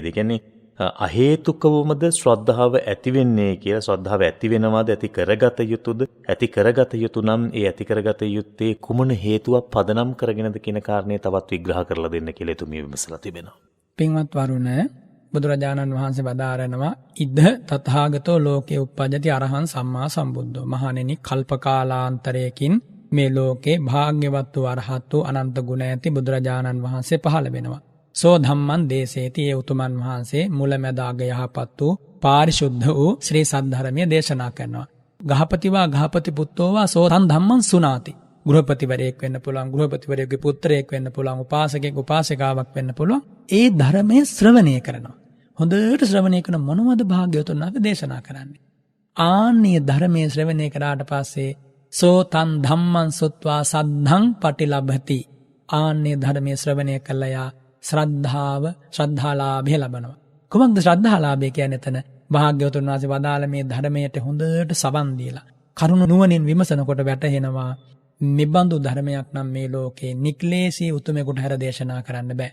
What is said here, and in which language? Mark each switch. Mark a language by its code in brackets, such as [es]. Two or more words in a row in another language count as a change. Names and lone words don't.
[si] කියන්නේ අහේතුකවමද ශ්‍රද්ධාව ඇති වෙන්නේ කියලා, ශ්‍රද්ධාව ඇති වෙනවද, ඇති කරගත යුතුද? ඇති කරගත යුතු නම් ඒ ඇති කරගත යුත්තේ කුමන හේතුවක් පදනම් කරගෙනද කියන කාරණේ තවත් විග්‍රහ කරලා දෙන්න කියලා එතුමිය විමසලා තිබෙනවා. පින්වත් වරුණ, බුදුරජාණන් වහන්සේ වදාරනවා [pi] ඉද තථාගතෝ ලෝකේ උප්පජ්ජති අරහං සම්මා සම්බුද්ධෝ. [si] මහණෙනි, කල්පකාලාන්තරයකින් මේ ලෝකේ භාග්‍යවත් වූ අරහත් වූ අනන්ත ගුණ ඇති බුදුරජාණන් වහන්සේ පහළ වෙනවා. [pi] සෝ ධම්මං දේශේති, [si] ඒ උතුමන් වහන්සේ මුලැමැදාග යහපත් වූ පාරිශුද්ධ වූ ශ්‍රී සද්ධර්මය දේශනා කරනවා. [pi] ගහපතිවා ගහපති පුත්තෝවා සෝ තං ධම්මං සුනාති. [si] ගෘහපතිවරයෙක් වෙන්න පුළුවන්, ගෘහපතිවරයෙකුගේ පුත්‍රයෙක් වෙන්න පුළුවන්, උපාසකෙක් උපාසිකාවක් වෙන්න පුළුවන්. ඒ ධර්මයේ ශ්‍රවණය කරනවා. හොඳට ශ්‍රවණය කරන මොනවද භාග්‍යවතුන් වහන්සේ දේශනා කරන්නේ? ආන්නේ ධර්මයේ ශ්‍රවණය කරාට පස්සේ [pi] සෝ තං ධම්මං සුත්වා සද්ධං පටිලබති. [si] ආන්නේ ධර්මයේ ශ්‍රවණය කළා යා ශ්‍රද්ධාලාභය ලබනවා. කොහොමද ශ්‍රද්ධාලාභය කියන්නේ? එතන භාග්‍යවතුන් වහන්සේ වදාළ මේ ධර්මයට හොඳට සවන් දීලා කරුණ නුවණින් විමසනකොට වැටහෙනවා මෙබඳු ධර්මයක් නම් මේ ලෝකේ නික්ලේශී උතුමෙකුට හැර දේශනා කරන්න බෑ.